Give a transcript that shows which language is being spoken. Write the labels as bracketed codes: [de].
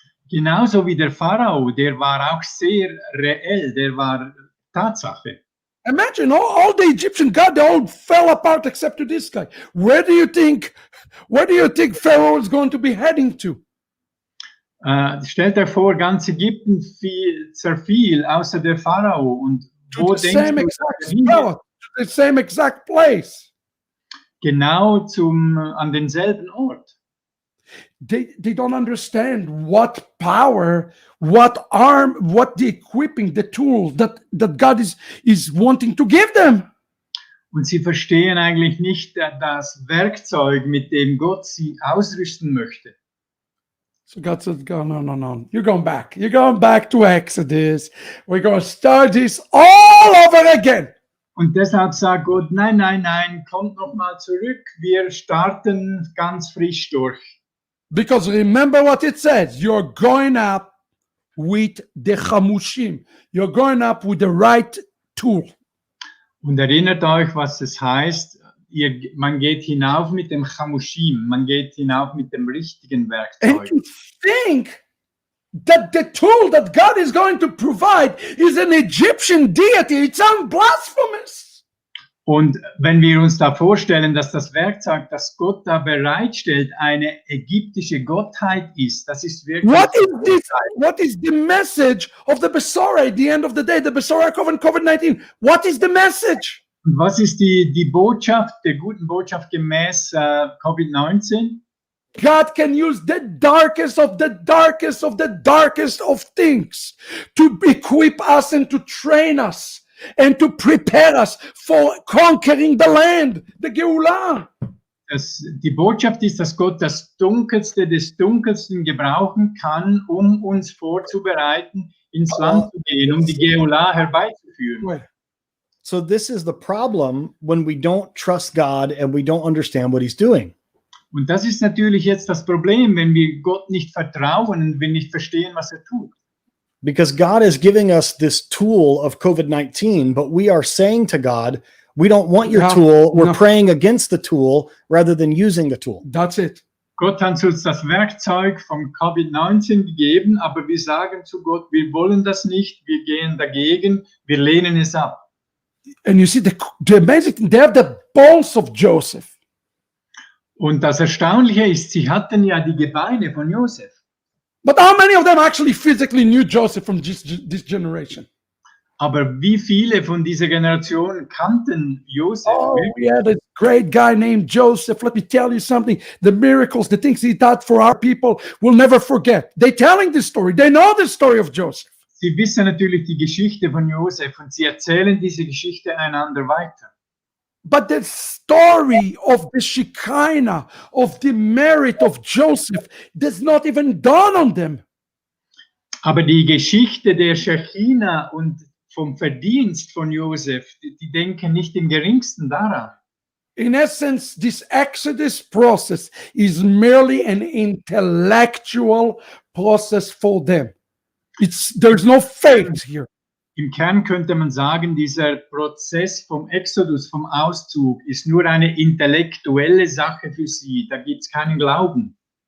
[de] Genauso wie der Pharao, der war auch sehr reell, der war Tatsache. [en] Imagine all the Egyptian gods, they all fell apart except to this guy. Where do you think Pharaoh is going to be heading to? [de] Stellt euch vor, ganz Ägypten zerfiel, außer der Pharao. Und wo [en] To the same [de] denkst [en] exact [de] du, [en] spot, to the same exact place. [de] genau an denselben Ort? [en] They don't understand what power, what arm, what the equipping, the tools that God is wanting to give them. [de] Und sie verstehen eigentlich nicht das Werkzeug, mit dem Gott sie ausrüsten möchte. [en] So God said, no. You're going back. You're going back to Exodus. We're going to start this all over again. [de] Und deshalb sagt Gott, nein, kommt nochmal zurück. Wir starten ganz frisch durch. [en] Because remember what it says. You're going up with the chamushim. You're going up with the right tool. [de] Und erinnert euch, was es heißt. Man geht hinauf mit dem Chamushim. Man geht hinauf mit dem richtigen [en] And [de] Werkzeug. [en] to think that the tool that God is going to provide is an Egyptian deity, it sounds blasphemous. [de] Und wenn wir uns da vorstellen, dass das Werkzeug, das Gott da bereitstellt, eine ägyptische Gottheit ist, das ist wirklich... [en] What is this? What is the message of the Besorah at the end of the day? The Besorah COVID-19. What is the message? [de] Und was ist die Botschaft, der guten Botschaft gemäß Covid-19? [en] God can use the darkest of the darkest of the darkest of things to equip us and to train us and to prepare us for conquering the land, the Geulah. [de] Die Botschaft ist, dass Gott das Dunkelste des Dunkelsten gebrauchen kann, um uns vorzubereiten, ins Land zu gehen, um die Geulah herbeizuführen. [en] So this is the problem when we don't trust God and we don't understand what he's doing. [de] Und das ist natürlich jetzt das Problem, wenn wir Gott nicht vertrauen und wir nicht verstehen, was er tut. [en] Because God is giving us this tool of COVID-19, but we are saying to God, we don't want your tool. We're praying against the tool rather than using the tool. That's it. [de] Gott hat uns das Werkzeug vom Covid-19 gegeben, aber wir sagen zu Gott, wir wollen das nicht, wir gehen dagegen, wir lehnen es ab. [en] And you see the amazing thing, they have the bones of Joseph. [de] Und das Erstaunliche ist, sie hatten ja die Gebeine von Josef. [en] But how many of them actually physically knew Joseph from this generation? [de] Aber wie viele von dieser Generation kannten Josef? [en] Oh, we had a great guy named Joseph. Let me tell you something. The miracles, the things he did for our people, we'll never forget. They're telling this story. They know the story of Joseph. [de] Sie wissen natürlich die Geschichte von Josef und sie erzählen diese Geschichte einander weiter. [en] But the story of the Shekinah, of the merit of Joseph, does not even dawn on them. [de] Aber die Geschichte der Shechina und vom Verdienst von Josef, die denken nicht im geringsten daran. [en] In essence, this Exodus process is merely an intellectual process for them. There's no faith here. [de] Im Kern könnte man sagen, dieser Prozess vom Exodus, vom Auszug, ist nur eine intellektuelle Sache für sie. Da gibt es keinen Glauben.